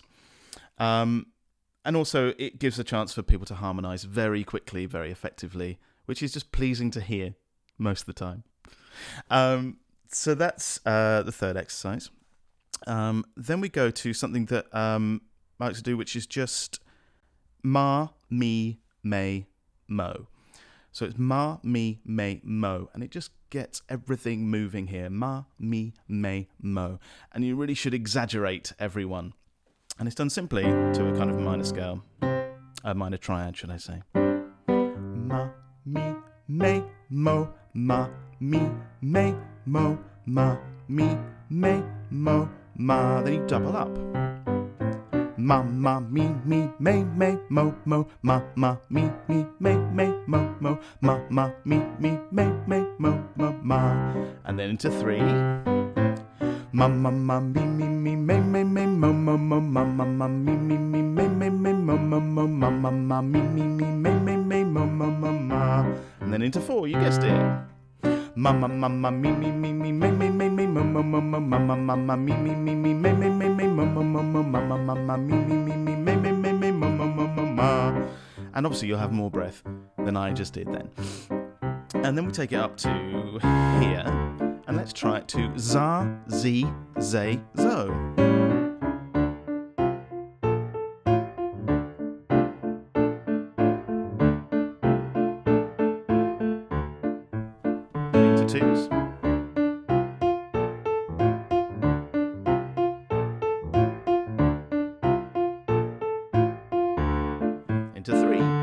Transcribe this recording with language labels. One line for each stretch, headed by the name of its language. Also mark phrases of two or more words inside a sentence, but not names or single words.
English: And also, it gives a chance for people to harmonise very quickly, very effectively, which is just pleasing to hear most of the time. So that's the third exercise. Then we go to something that I like to do, which is just ma, mi, me, mo. So it's ma, mi, me, mo. And it just gets everything moving here. Ma, mi, me, mo. And you really should exaggerate everyone. And it's done simply to a kind of minor scale. A minor triad, should I say. Ma, mi, me, mo. Ma, mi, me, mo. Ma, mi, me, mo. Ma. Then you double up. Ma, ma, mi, me, mo, mo. Ma, ma, mi, me, mo, mo. Ma, ma, mi, me, mo, ma. And then into three. Ma, ma, ma, mi, me, mo, mo, mo. Ma, ma, ma, mi, me, mo, mo, mo. Ma, ma, ma, mi, me, mo, ma. And then into four, you guessed it. Ma, ma, ma, ma, mi, mo, mo, mo. Ma, ma, ma, mi, me, mo, mo. Ma, ma, ma, mi, mo. And obviously you'll have more breath than I just did then. And then we take it up to here. And let's try it to za, zi, zay, zo. Into twos. Into three.